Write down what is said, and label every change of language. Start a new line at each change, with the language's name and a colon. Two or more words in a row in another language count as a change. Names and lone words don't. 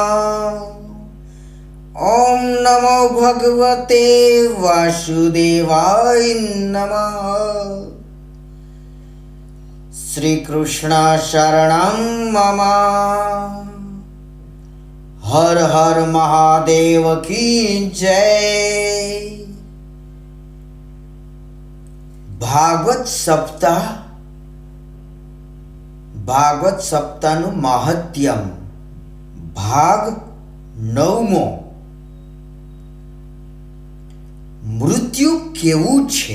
Sanskrit: ओम नमो भगवते वासुदेवाय नमः। श्री कृष्ण शरणं मम।
Hindi: हर हर महादेव की जय।
Gujarati: ભાગવત સપ્તાહનું મહાત્મ્ય ભાગ 9મો। મૃત્યુ કેવું છે?